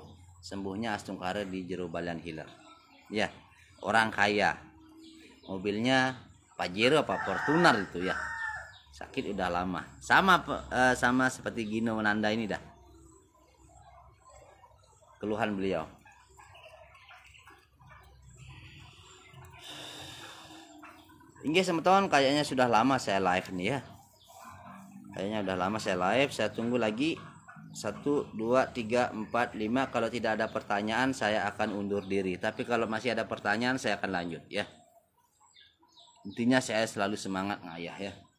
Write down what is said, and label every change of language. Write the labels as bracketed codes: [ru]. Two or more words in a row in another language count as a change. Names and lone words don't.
[id] Sembuhnya Astungkara di Jero Balian Healer. Ya, orang kaya. Mobilnya Pajero apa Fortuner itu ya. Sakit udah lama. Sama seperti Gino Nanda ini dah. Keluhan beliau. [ban] Inggih semeton, [id] kayaknya sudah lama saya live nih ya. Kayaknya udah lama saya live. Saya tunggu lagi 1, 2, 3, 4, 5. Kalau tidak ada pertanyaan saya akan undur diri. Tapi kalau masih ada pertanyaan saya akan lanjut ya. Intinya saya selalu semangat ngayah ya.